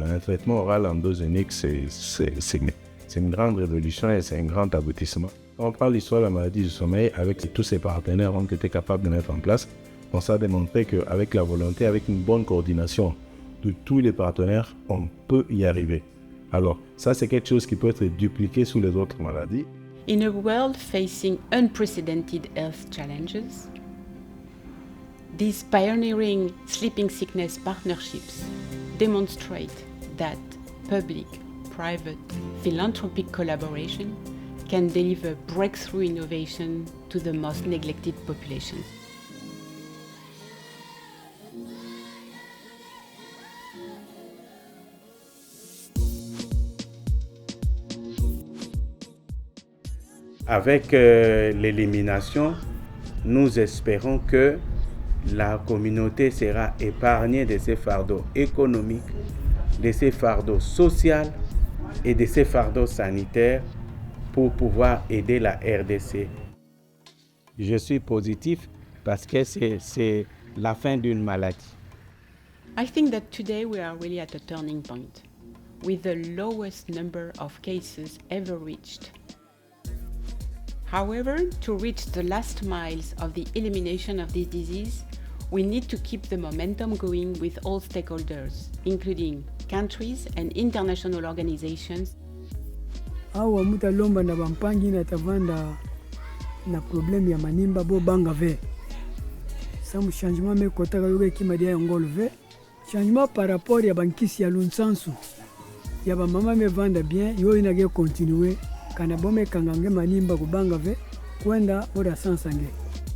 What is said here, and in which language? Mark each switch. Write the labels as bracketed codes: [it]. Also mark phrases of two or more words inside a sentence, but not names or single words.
[fr] Un traitement oral endogénique, c'est une grande révolution et c'est un grand aboutissement. On prend l'histoire de la maladie du sommeil, avec tous ses partenaires ont été capables de mettre en place. On s'est démontré qu'avec la volonté, avec une bonne coordination de tous les partenaires, on peut y arriver. Alors, ça, c'est quelque chose qui peut être dupliqué sous les autres maladies. [en] In a world facing unprecedented health challenges, these pioneering sleeping sickness partnerships demonstrate that public-private philanthropic collaboration can deliver breakthrough innovation to the most neglected populations. [fr] Avec l'élimination, nous espérons que la communauté sera épargnée de ces fardeaux économiques, de ces fardeaux sociaux et de ces fardeaux sanitaires pour pouvoir aider la RDC. Je suis positif parce que c'est la fin d'une maladie. [en] I think that today we are really at a turning point, with the lowest number of cases ever reached. However, to reach the last miles of the elimination of this disease, we need to keep the momentum going with all stakeholders, including countries and international organizations. [ktu] Awa mutalomba na bampangi na tavanda na problème ya manimba bo banga ve. Samu changement me kotaka yoke kimadia yongolo ve. [fr] Changement par rapport [ktu] ya bankisi ya lunsansu. Ya ba mama me vanda bien, yo inage continuer. Kana bome kangange manimba kubanga ve kwenda ora sansange.